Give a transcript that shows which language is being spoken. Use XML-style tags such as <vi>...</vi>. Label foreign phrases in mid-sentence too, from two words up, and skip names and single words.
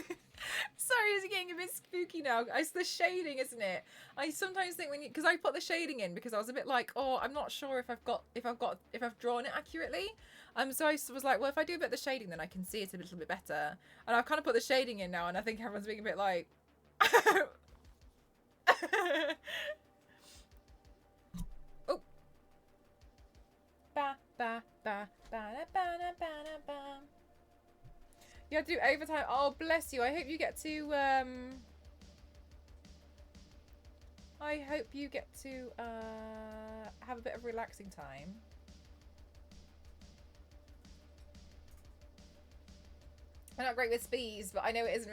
<en>Sorry, it's getting a bit spooky now. It's the shading, isn't it? I sometimes think because I put the shading in because I was a bit like, oh, I'm not sure if I've drawn it accurately. So I was like, well, if I do a bit of the shading, then I can see it a little bit better. And I've kind of put the shading in now, and I think everyone's being a bit like. Oh. Ba ba ba ba ba ba ba ba. You have to do overtime. Oh, bless you. I hope you get to, have a bit of relaxing time. I'm not great with speeds, but I know it isn't.</en>